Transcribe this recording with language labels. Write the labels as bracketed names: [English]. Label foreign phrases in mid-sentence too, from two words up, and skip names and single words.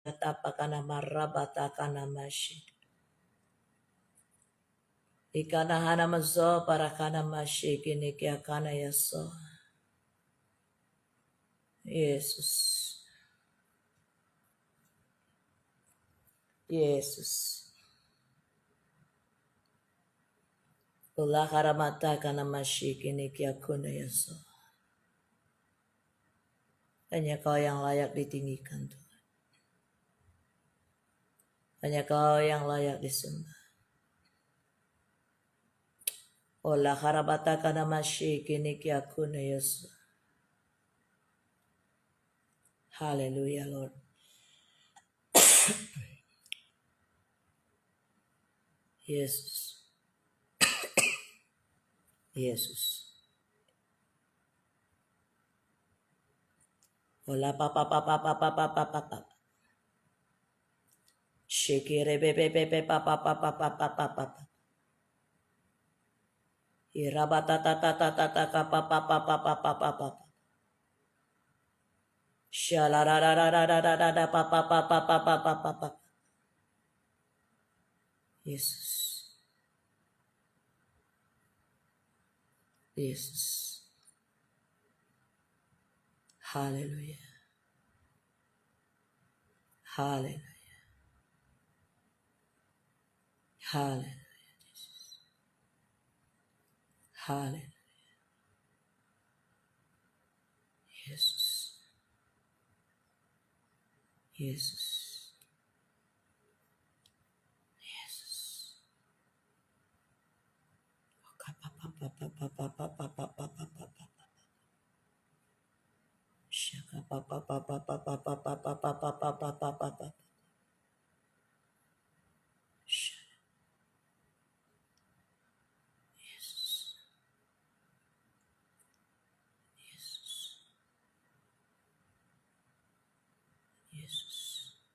[Indonesian] tapakana marabata kana mashi. Ikana hana mazo parakana mashi kini kiakana yaso. Yesus. Yesus. Ula haramata kana mashi kini kiakuna yaso. Hanya Kau yang layak ditinggikan Tuhan. Hanya Kau yang layak disembah. Ola harabata kana mashi kini kiakuna yaso. [English] Hallelujah, Lord. [Indonesian] Yesus. Yesus. Ola papa papa papa papa papa. Shekere bebe bebe papa papa papa papa. Irabata tata tata tata papa papa papa papa. Shalararararararara papa papa papa papa. Yesus. Yesus. [English] Hallelujah. Hallelujah. Hallelujah. Hallelujah. Jesus. Jesus. Jesus. Shaka papa papa papa papa papa papa papa. Jesus. Jesus. Jesus.